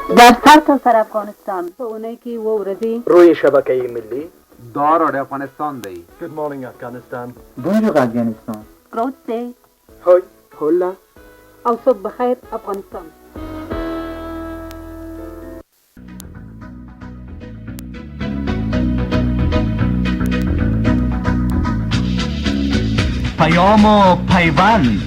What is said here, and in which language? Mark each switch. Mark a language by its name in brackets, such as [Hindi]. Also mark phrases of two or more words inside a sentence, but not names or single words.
[Persian] در سرتاسر افغانستان [Pashto] په اونۍ کې 7 ورځې [Persian] روی شبکه ملی [Pashto] دار افغانستان دی. [English] Good morning, Afghanistan. [French] Bonjour Afghanistan. [Dutch] Grootste. هوی هولا [Persian] او صبح بخیر افغانستان. پیام و پیوند،